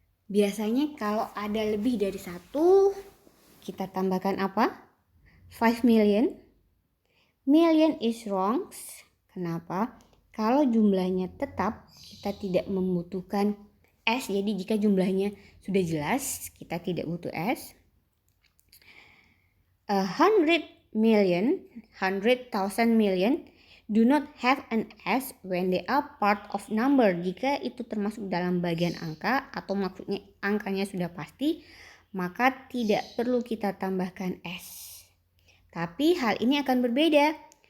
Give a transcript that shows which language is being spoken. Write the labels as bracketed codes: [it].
[id] Biasanya kalau ada lebih dari 1 kita tambahkan apa? 5 million. [en] Million is wrong. [id] Kenapa? Kalau jumlahnya tetap, kita tidak membutuhkan S. Jadi jika jumlahnya sudah jelas, kita tidak butuh S. [en] 100 million, 100,000 million do not have an S when they are part of number. [id] Jika itu termasuk dalam bagian angka atau maksudnya angkanya sudah pasti, maka tidak perlu kita tambahkan S. Tapi hal ini akan berbeda.